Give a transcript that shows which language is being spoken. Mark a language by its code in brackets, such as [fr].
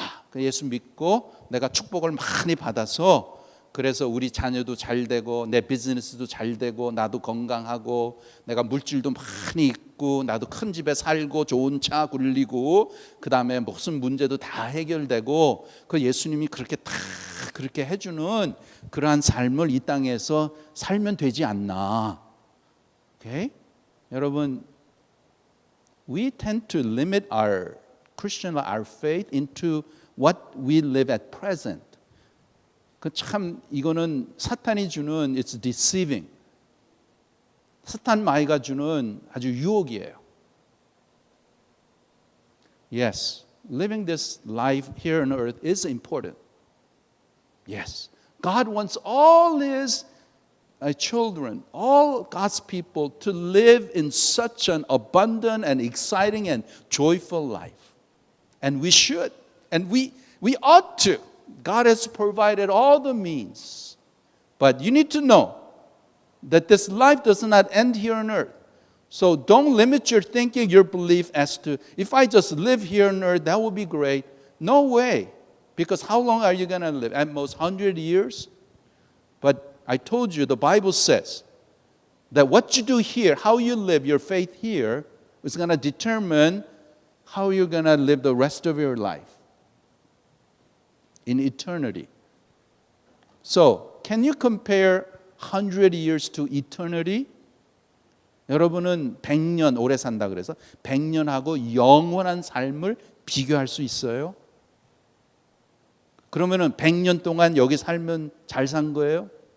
[ko] 그 예수 믿고 내가 축복을 많이 받아서 그래서 우리 자녀도 잘 되고 내 비즈니스도 잘 되고 나도 건강하고 내가 물질도 많이 있고 나도 큰 집에 살고 좋은 차 굴리고 그 다음에 무슨 문제도 다 해결되고 그 예수님이 그렇게 다 그렇게 해주는 그러한 삶을 이 땅에서 살면 되지 않나. [en] Okay? [ko] 여러분, [en] we tend to limit our Christian, our faith into what we live at present. [ko] 그 참 이거는 사탄이 주는 [en] it's deceiving. [ko] 사탄 마귀가 주는 아주 유혹이에요. [en] Yes, living this life here on earth is important. Yes, God wants all His children, all God's people to live in such an abundant and exciting and joyful life. And we should, and we ought to. God has provided all the means. But you need to know that this life does not end here on earth. So don't limit your thinking, your belief as to, if I just live here on earth, that would be great. No way. Because how long are you going to live? At most 100 years? But I told you, the Bible says that what you do here, how you live your faith here, is going to determine how you're going to live the rest of your life in eternity. So, can you compare 100 years to eternity? [ko] 여러분은 100년 오래 산다 그래서 100년하고 영원한 삶을 비교할 수 있어요? 그러면은 100년 동안 여기 살면 잘 산 거예요?